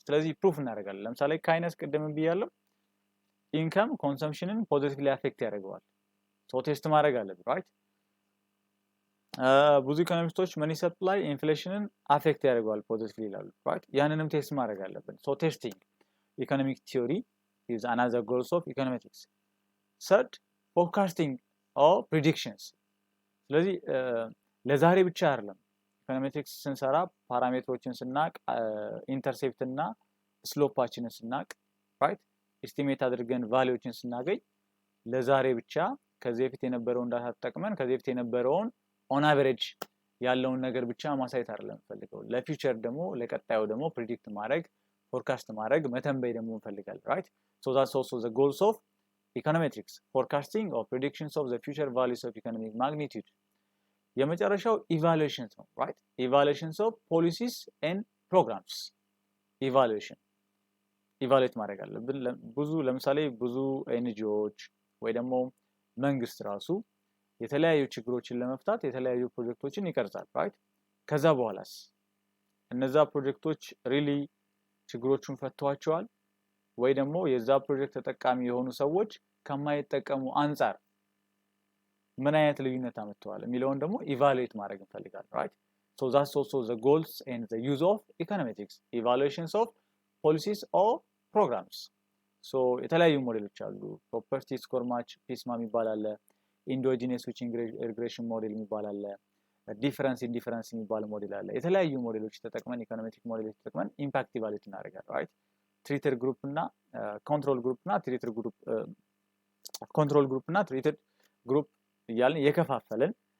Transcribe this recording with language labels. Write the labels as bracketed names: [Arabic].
[Amharic] ስለዚህ ፕሩፍ እናደርጋለን። ለምሳሌ ካይነስ ቅድም ብያለሁ ኢንካም ኮንሰምፕሽንን ፖዚቲቭሊ አፌክት ያደርገዋል። ሶ ቴስት ማድረግ አለብን right? ብዙ ኢኮኖሚስቶች መኒ ሰፕላይ ኢንፍሌሽንን አፌክት ያደርገዋል ፖዚቲቭሊ ይላሉ right? ያንንም ቴስት ማድረግ አለብን። ሶ ቴስቲንግ ኢኮኖሚክ ቲዮሪ [English] is another goals of econometrics. third forecasting or predictions. [Amharic] ስለዚህ ለዛሬ ብቻ አይደለም ኢኮኖሜትሪክስ ስንሰራ ፓራሜትሮችን ስናቅ ኢንተርሴፕት እና ስሎፓችንን ስናቅ right? ኤስቲሜት አድርገን ቫልዩዎችን ስናገኝ ለዛሬ ብቻ ከዚህ በፊት የነበረውን ዳታ ተጠቅመን ከዚህ በፊት የነበረውን ኦን አቨሬጅ ያለውን ነገር ብቻ ማሳየት አይደለም ፈልገው ለፊውቸር ደግሞ ለቀጣዩ ደግሞ ፕሪዲክት ማድረግ ፎርካስት ማድረግ መተንበይ ደግሞ እንፈልጋለን right? [English] so that's also the goals of econometrics, forecasting or predictions of the future values of economic magnitude. [Amharic] የመጨረሻው ኢቫሉዌሽንስ ነው right? [English] evaluations of policies and programs. [Amharic] ኢቫሉዌት ማድረግ አለብን። ብዙ ለምሳሌ ብዙ ኤንጂኦዎች ወይ ደግሞ መንግስት ራሱ የተለያዩ ችግሮችን ለመፍታት የተለያዩ ፕሮጀክቶችን ይቀርጻል right? ከዛ በኋላስ እነዛ ፕሮጀክቶች ሪሊ ችግሮቹን ፈተዋቸዋል ወይ ደግሞ የዛ ፕሮጀክት ተጠቃሚ የሆኑ ሰዎች ከማይጠቀሙ አንፃር ምን አይነት ልዩነት አመጣዋል የሚለውን ደግሞ ኢቫሉዌት ማድረግ እንፈልጋለን right? [English] so that's also the goals and the use of econometrics, evaluations of policies or programs. [Amharic] so የተለያዩ ሞዴሎች አሉ። ፕሮፐርቲ ስኮር ማች ፒስማ የሚባል አለ፣ ኢንዶጂነስ ስዊቺንግ ሪግሬሽን ሞዴል የሚባል አለ፣ ዲፈረንስ ኢንዲፈረንስ የሚባል ሞዴል አለ። የተለያዩ ሞዴሎች ተጠቅመን ኢኮኖሜትሪክ ሞዴሎች ተጠቅመን ኢምፓክት ኢቫሉዌት እናደርጋለን right? ትሪትድ ግሩፕ እና ኮንትሮል ግሩፕ እና ትሪትድ ግሩፕ ኮንትሮል ግሩፕ እና ትሪትድ ግሩፕ እያልን የከፋፈልን